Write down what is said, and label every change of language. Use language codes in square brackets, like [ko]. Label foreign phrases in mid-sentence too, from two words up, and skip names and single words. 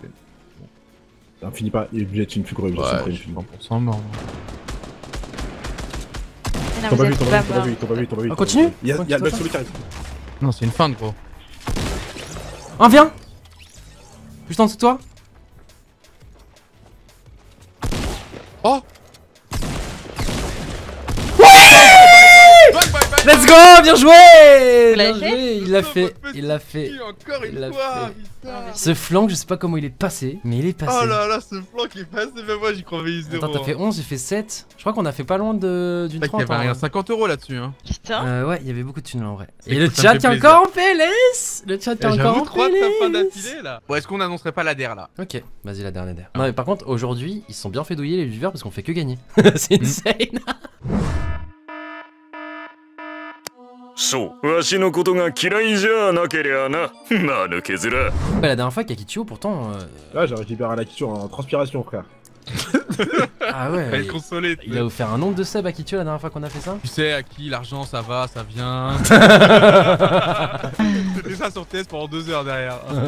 [fr] Ça finit pas, il est obligé d'être une figure, il est Ouais, une je suis figure. 100% mort. T'en pas vu, t'en pas vu. Ah, continue. Il y a le mec solo qui arrive. Non, c'est une feinte gros. Un viens. Juste en dessous de toi. Oh [en] Let's go, [fr] bien joué. Vous l'avez Bien fait joué, il l'a fait, il l'a fait. Encore Il l'a une fois, fait. putain. Ce flank, je sais pas comment il est passé, mais il est passé. Oh là là, ce flanc qui est passé, même moi j'y croyais 0. Attends, t'as fait 11, j'ai fait 7. Je crois qu'on a fait pas loin d'une Il y 30. avait rien, 50 euros là-dessus hein. Putain. Ouais, il y avait beaucoup de thunes là en vrai. C'est Et le cool, ça chat me est fait encore en PLS. Le chat est encore J'avoue en 3 de ta fin PLS. d'affilée là. Bon, est-ce qu'on annoncerait pas la DER là? Ok, vas-y la dernière. Non mais par contre aujourd'hui ils se sont bien fait douiller les viewers parce qu'on fait que gagner. C'est insane. [ja] そうわしのことが嫌いじゃなけりゃな間抜け面 [fr] Ouais, la dernière fois Kakitio pourtant Là, j'ai récupéré la Akito en transpiration, frère. ah ouais, Elle est consolée. il a offert un nombre de subs à Kakitio la dernière fois qu'on a fait ça. Tu sais à qui l'argent ça va, ça vient. C'était ça sur TS pendant 2 heures derrière.